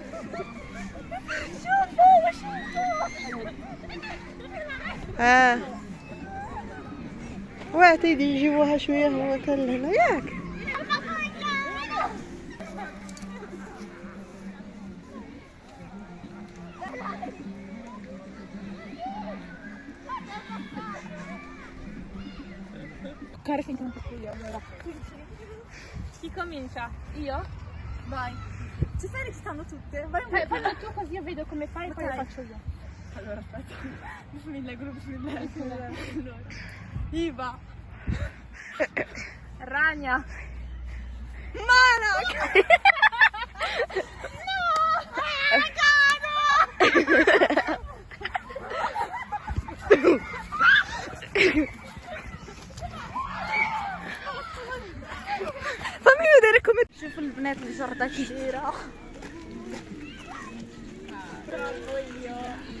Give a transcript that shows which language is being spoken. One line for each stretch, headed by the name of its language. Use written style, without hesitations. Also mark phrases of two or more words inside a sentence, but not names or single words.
Arabic: اه واعتيدي نجيبوها شويه هو حتى لهنا ياك.
Italian: Cara, finché non tocco io, allora. Chi comincia? Io? Vai. Ci stai recitando tutte? Vai un po'. Fai tu così io vedo come fai e poi lo faccio io. Allora aspetta.
Arabic: بسم الله، بسم الله.
Italian: Allora. Iva. Rania. Malak. No! Caro!
Arabic: فمي يديركم. شوف البنات الجردة كي دايرة. برافو يا